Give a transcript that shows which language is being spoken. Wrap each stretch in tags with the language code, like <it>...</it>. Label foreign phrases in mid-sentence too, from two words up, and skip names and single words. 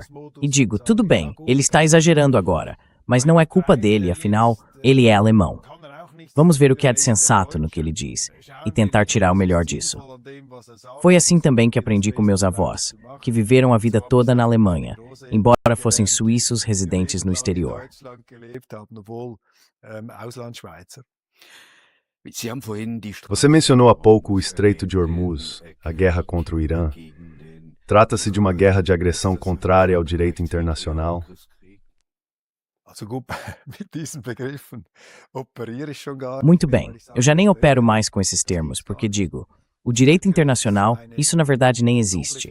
<pt>E digo, tudo bem, ele está exagerando agora, mas não é culpa dele, afinal, ele é alemão. Vamos ver o que há de sensato no que ele diz e tentar tirar o melhor disso. Foi assim também que aprendi com meus avós, que viveram a vida toda na Alemanha, embora fossem suíços residentes no exterior.</pt> <de>Sie haben vorhin die</de> <pt>Você mencionou há pouco o Estreito de Hormuz, a guerra contra o Irã. Trata-se de uma guerra de agressão contrária ao direito internacional? Muito bem, eu já nem opero mais com esses termos, porque digo, o direito internacional, isso na verdade nem existe.</pt>